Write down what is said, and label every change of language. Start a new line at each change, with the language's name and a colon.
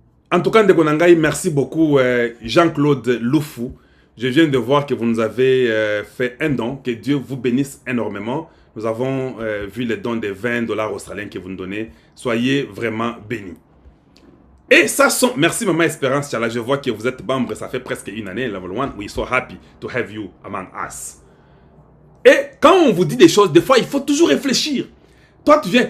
French: En tout cas, Ndekonangai, merci beaucoup Jean-Claude Loufou. Je viens de voir que vous nous avez fait un don. Que Dieu vous bénisse énormément. Nous avons vu les dons de 20 $ australiens que vous nous donnez. Soyez vraiment bénis. Et ça sont... Merci Maman Espérance Tchala. Je vois que vous êtes membre. Ça fait presque une année.
English: Level 1. We are so happy to have you among us.
French: Et quand on vous dit des choses, des fois, il faut toujours réfléchir. Toi, tu viens...